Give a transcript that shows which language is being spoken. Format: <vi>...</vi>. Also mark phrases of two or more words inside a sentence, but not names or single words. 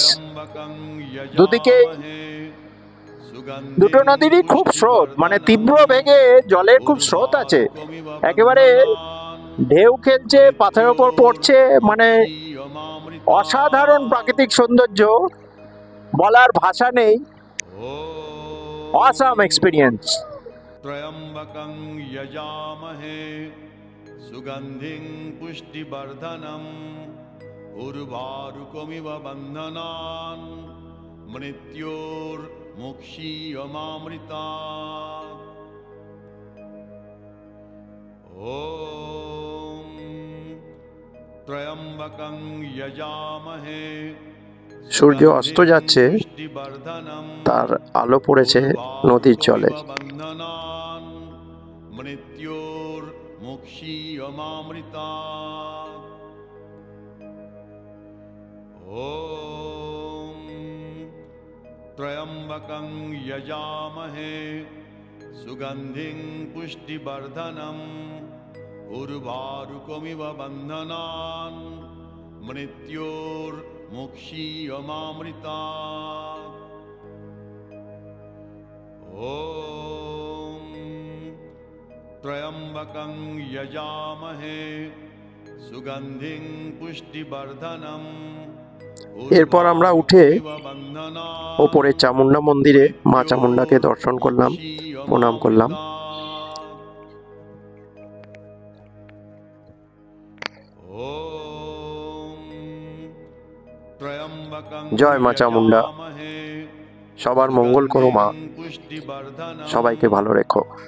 <bn>দুদিকে দুটো নদীরই খুব স্রোত, মানে তীব্র বেগে জলের খুব স্রোত আছে, একেবারে ঢেউ খেলছে, পাথরের ওপর পড়ছে, মানে অসাধারণ প্রাকৃতিক সৌন্দর্য, বলার ভাষা নেই।</bn> <en>Awesome experience.</en> <sa>त्र्यम्बकं यजामहे सुगन्धिं पुष्टिवर्धनम् उर्वारुकमिव बन्धनान् मृत्योर्मुक्षीयमामृतात्। मोक्षीयमामृता ॐ त्र्यम्बकं यजामहे</sa> <bn>সূর্য অস্ত যাচ্ছে, তার আলো পড়েছে নদীর জলে।</bn> <sa>मृत्योर्मुक्षीयमामृता ॐ त्र्यम्बकं यजामहे सुगन्धिं पुष्टिवर्धनम् उर्वारुकमिव बन्धनान् मृत्योर्मुक्षीयमामृता ॐ त्र्यम्बकं यजामहे सुगन्धिं पुष्टिवर्धनम्</sa> <bn>এরপর আমরা উঠে ওপরে চামুন্ডা মন্দিরে মা চামুন্ডাকে দর্শন করলাম, প্রণাম করলাম। জয় মা চামুন্ডা, সবার মঙ্গল করো মা, সবাইকে ভালো রেখো।</bn>